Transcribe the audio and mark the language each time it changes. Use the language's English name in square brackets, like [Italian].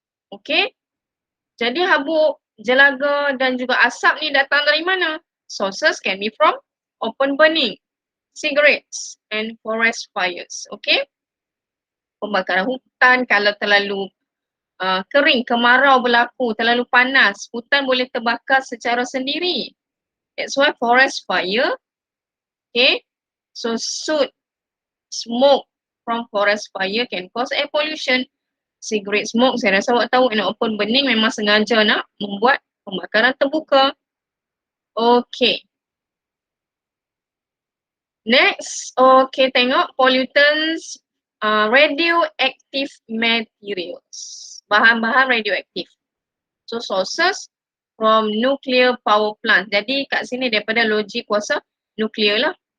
[Malay] Okay, jadi habuk, jelaga dan juga asap ni datang dari mana? [English] Sources can be from open burning, cigarettes and forest fires. [Malay] Okay, pembakaran hutan kalau terlalu kering, kemarau berlaku, terlalu panas, hutan boleh terbakar secara sendiri. [English] That's why forest fire. Okay, so soot, smoke from forest fire can cause air pollution. [Malay] Cigarette smoke, saya rasa awak tahu, nak open burning memang sengaja nak membuat pembakaran terbuka. Okay. [English] Next, okay, tengok pollutants, radioactive materials, [Malay] bahan-bahan radioaktif. [English] So sources from nuclear power plant. [Malay] Jadi kat sini daripada logik kuasa nuklear lah.